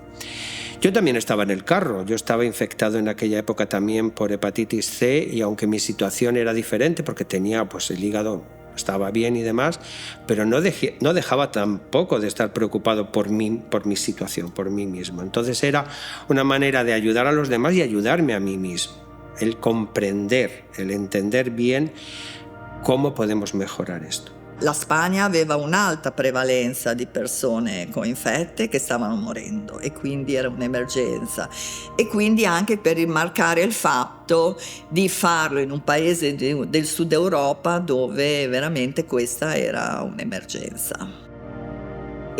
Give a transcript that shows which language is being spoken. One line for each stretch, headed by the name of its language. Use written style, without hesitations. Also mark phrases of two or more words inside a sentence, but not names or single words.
Spanish: Yo también estaba en el carro, yo estaba infectado en aquella época también por hepatitis C, y aunque mi situación era diferente porque tenía el hígado estaba bien y demás, pero no dejaba tampoco de estar preocupado por mi situación, por mí mismo. Entonces era una manera de ayudar a los demás y ayudarme a mí mismo, el comprender, el entender bien cómo podemos mejorar esto.
Italian: La Spagna aveva un'alta prevalenza di persone coinfette che stavano morendo, e quindi era un'emergenza, e quindi anche per rimarcare il fatto di farlo in un paese del sud Europa dove veramente questa era un'emergenza.